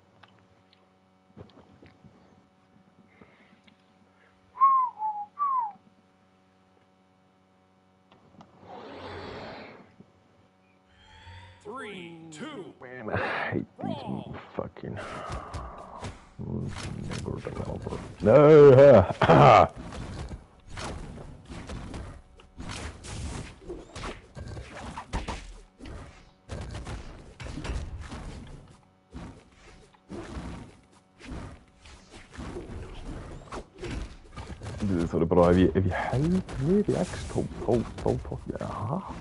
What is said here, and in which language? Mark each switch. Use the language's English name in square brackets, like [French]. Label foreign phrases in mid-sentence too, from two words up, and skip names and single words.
[English] 3, 2, Man, I hate these fucking nigger developer. No! [Icelandic] Það er bara, ef ég held niður í X, þá tók ég, aha.